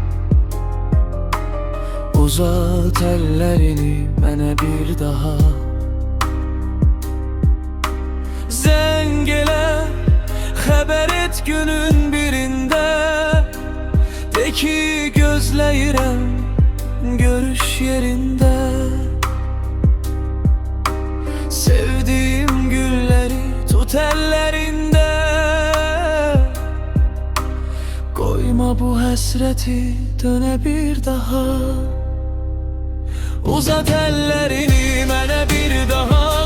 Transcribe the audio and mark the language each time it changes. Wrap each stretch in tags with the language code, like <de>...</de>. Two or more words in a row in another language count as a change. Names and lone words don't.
<az>Uzat əllərini mənə bir daha. Zəng elə, xəbər et günün birində. De ki gözləyirəm görüş yerində.</az> <tr>Sevdiğim gülleri tut ellerinde. Koyma bu hasreti döne bir daha.</tr> <az>Uzat ellerini mənə bir daha.</az>